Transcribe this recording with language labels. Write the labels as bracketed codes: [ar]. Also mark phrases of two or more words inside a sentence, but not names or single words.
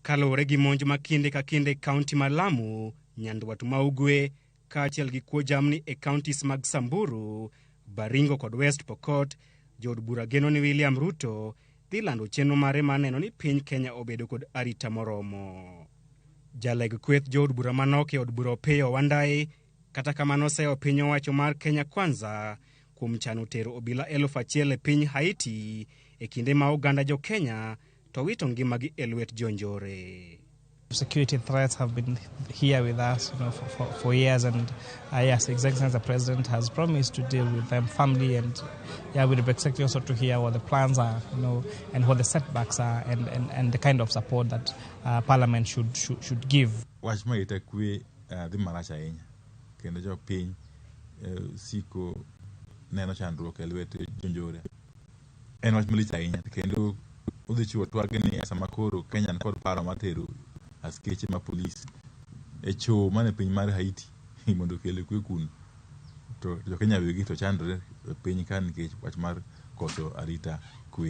[luo] Kaluwore gi monj ma kinde ka kinde kaunti mar Lamu, Nyandwat ma Ugwe, kaachiel gi kuo jamni e kauntis mag Samburu, Baringo kod West Pokot, jood bura geno ni William Ruto dhi lando chenro mare mar neno ni piny Kenya obedo kod arita moromo. Jaleg kweth jood bura manok e od bura Opiyo Wandayi, kata kamano oseyo piny owacho mar Kenya Kwanza kuom chano tero obila 1,000 e piny Haiti e kinde ma oganda jo Kenya to wito ngimagi e lwet jonjore. [en] Security threats have been here with us, for years, and yes, His Excellency the President has promised to deal with them firmly, and we'd be expecting also to hear what the plans are, and what the setbacks are, and the kind of support that Parliament should give. [luo] Wach ma ita kwe dhi marach ahinya kendo jo piny siko neno chandruok e lwet jonjore. En wach malich ahinya kendo udhi chiwo twag ni sama koro Kenya kod paro matero askeche ma polis e cho mane piny mar Haiti mondo kele kwe kun to jo Kenya wigi to chandore piny kan nikech wach mar koso arita kwe.